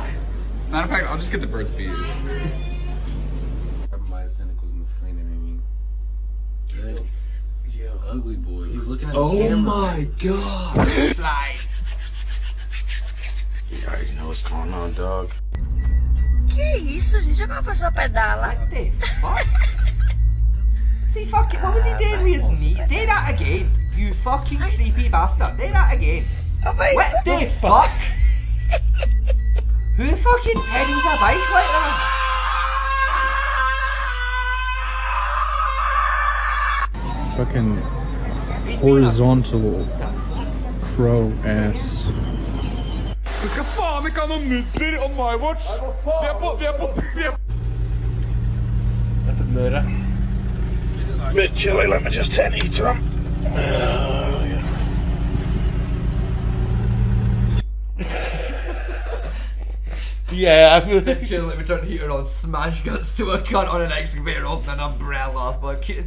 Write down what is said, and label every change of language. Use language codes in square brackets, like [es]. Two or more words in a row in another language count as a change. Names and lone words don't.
[en] Matter of fact, I'll just get the Burt's Bees. Ugly boy. He's looking at Oh the camera. my god. Flies. You already know what's going on, dog. [pt] Que isso, gente? Agora a pessoa pedala. [en] What the fuck? See, fuck it. What was he doing with his knee? Do that again. You fucking creepy bastard. Do that again. What the fuck? Who fucking pedals a bike like that? Fucking horizontal crow ass. [no] Du skal faen ikke ha noen nudler [en] on my watch! [no] Vi er på [en] That's a murder. Bit chilly, let me just turn the heater on. Yeah, I feel Should let me turn the heater on, smash guts to a cunt on an excavator holding an umbrella, fucking.